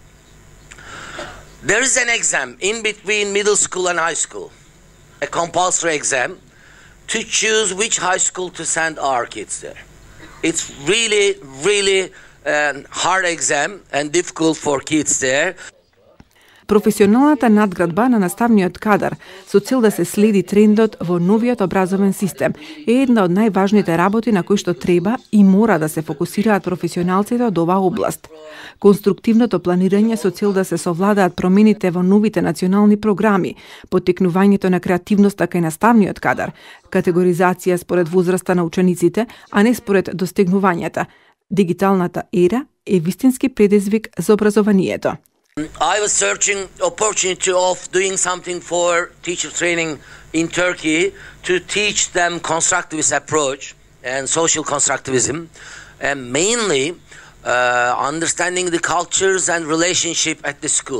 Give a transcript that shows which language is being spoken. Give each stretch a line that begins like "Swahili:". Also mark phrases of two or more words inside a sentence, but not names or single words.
English: There is an exam in between middle school and high school, a compulsory exam, to choose which high school to send our kids there. It's really, really hard exam and difficult for kids there.
Macedonian: Професионалната надградба на наставниот кадар со цел да се следи трендот во новиот образовен систем е една од најважните работи на кои што треба и мора да се фокусираат професионалците од оваа област. Конструктивното планирање со цел да се совладаат промените во новите национални програми, поттикнувањето на креативноста кај наставниот кадар, категоризација според возраста на учениците, а не според достигнувањата. Дигиталната ера е вистински предизвик за образованието.
English: I was searching opportunity of doing something for teacher training in Turkey to teach them constructivist approach and social constructivism, and mainly understanding the cultures and relationship at the school.